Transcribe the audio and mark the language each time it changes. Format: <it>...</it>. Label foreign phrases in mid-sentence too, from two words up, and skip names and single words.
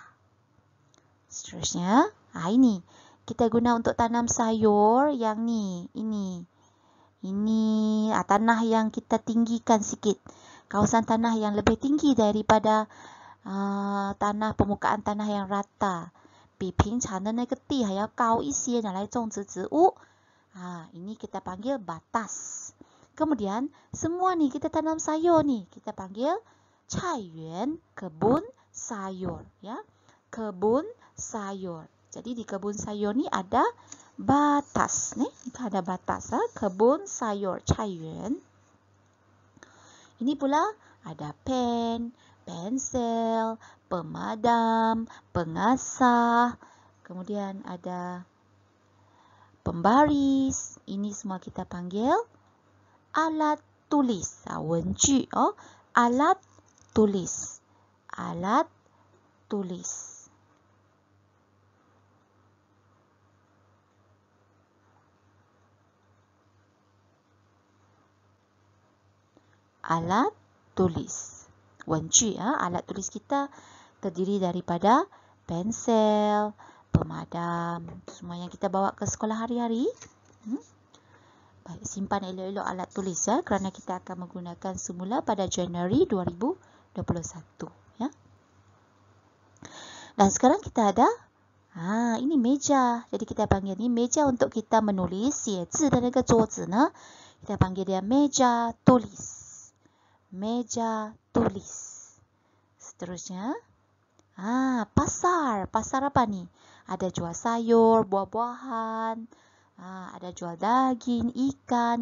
<ms>Seterusnya, ini kita guna untuk tanam sayur yang ini tanah yang kita tinggikan sikit. Kawasan tanah yang lebih tinggi daripada permukaan tanah yang rata.</ms> <zh>比平常的那个地还要高一些，拿来种植植物。</zh> <ms>ini kita panggil batas. Kemudian semua nih kita tanam sayur nih, kita panggil 菜园, kebun sayur ya. Kebun sayur. Jadi di kebun sayur ni ada batas nih, ada batas kebun sayur 菜园. Ini pula ada pen, pensel, pemadam, pengasah, kemudian ada pembaris. Ini semua kita panggil alat tulis, 文具 alat tulis, alat tulis. Alat tulis, 文具 alat tulis kita terdiri daripada pensel, pemadam. Semua yang kita bawa ke sekolah hari-hari. Baik, simpan elok-elok alat tulis ya, kerana kita akan menggunakan semula pada Januari 2021 ya. Dan sekarang kita ada ini meja. Jadi kita panggil ni meja untuk kita menulis</ms> <zh>写字的那个桌子呢,</zh> <ms>kita panggil dia meja tulis. Meja tulis. Seterusnya, pasar. Pasar apa ni? Ada jual sayur, buah-buahan, ada jual daging, ikan.</ms>